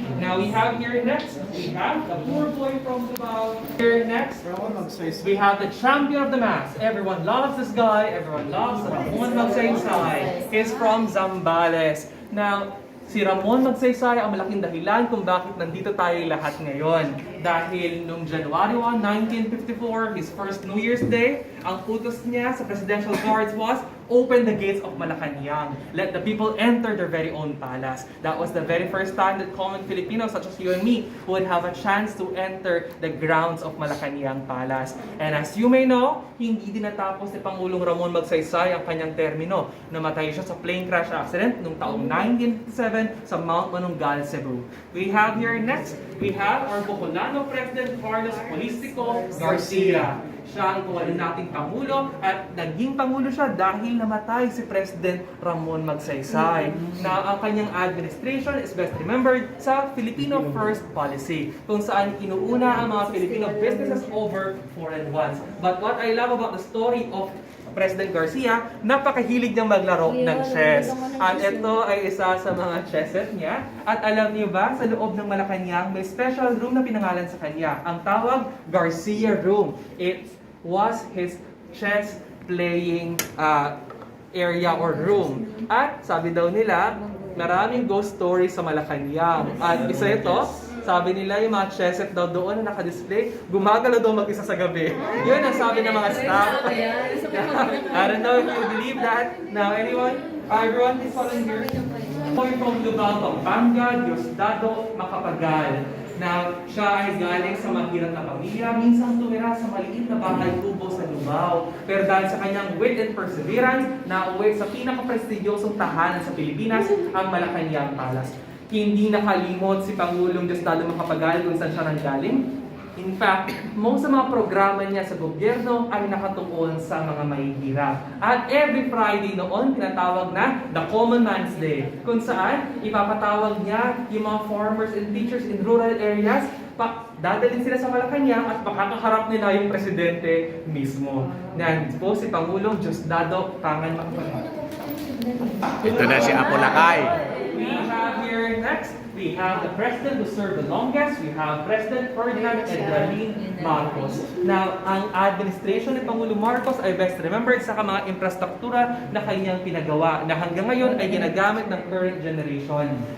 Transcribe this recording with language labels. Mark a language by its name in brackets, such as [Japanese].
[English] Now we have here next, we have the poor boy from Davao. Here next, we have the champion of the mass. Everyone loves this guy, everyone loves Ramon Magsaysay. He's from Zambales. [Filipino] Now, si Ramon Magsaysay ang malaking dahilan kung bakit nandito tayo lahat ngayon. Dahil noong [English] January 1, 1954, his first New Year's Day, [Filipino] ang utos niya sa [English] Presidential Guards was, open the gates of Malacanang. Let the people enter their very own palace. That was the very first time that common Filipinos such as you and me would have a chance to enter the grounds of Malacanang Palace. And as you may know, [Filipino] hindi din natapos ni Pangulong Ramon Magsaysay ang kanyang termino. Namatay siya sa plane crash accident noong taong 1957 sa Mount Manungal, Cebu. [English] We have here next, we have our Bocolano President Carlos Polístico Garcia. [Filipino] siya ang kawalan nating Pangulo at naging Pangulo siya dahil namatay si President Ramon Magsaysay. Na ang kanyang [English] administration is best remembered sa Filipino First Policy, [Filipino] kung saan inuuna ang mga [English] Filipino businesses over foreign ones. But what I love about the story of President Garcia, [Filipino] napakahilig niyang maglaro ng chess. At ito ay isa sa mga chess set niya. At alam niyo ba, sa loob ng Malacanang, may special room na pinangalan sa kanya. Ang tawag, Garcia Room. [English] It was his chess playing area or room. [Filipino] At sabi daw nila, maraming ghost stories sa Malacanang. At isa ito, sabi nila yung mga chess set daw doon na naka-display, gumagalaw daw mag-isa sa gabi. Yun ang sabi ng mga staff. [English] I don't know if you believe that. Now, everyone is following here. Boy from Lubao, Pampanga, Diosdado, Macapagal. [Filipino] Now, siya ay galing sa mahirap na pamilya, minsan tumira sa maliit na bahay kubo sa Lubao. Pero dahil sa kanyang [English] wit and perseverance, [Filipino] nauwi sa pinaka-prestigyosong tahanan sa Pilipinas, ang Malacanang Palace. Hindi nakalimot si Pangulong Diosdado Macapagal kung saan siya nanggaling. [English] In fact, [Filipino] most sa mga programa niya sa gobyerno ay nakatuon sa mga mahihirap. At every Friday noon, tinatawag na The Common Man's Day, kung saan ipapatawag niya yung mga [English] farmers and teachers in rural areas, [Filipino] dadalhin sila sa Malacanang at makakaharap nila yung presidente mismo. Yan po si Pangulong Diosdado Tangan Macapagal. Ito na si Apolacay. [English] We have here next, we have the president who served the longest. We have President Ferdinand Edwin Marcos. [Filipino] Now, ang administration ni Pangulo Marcos ay [English] best remembered [Filipino] sa mga infrastruktura na kanyang pinagawa na hanggang ngayon ay ginagamit ng current generation.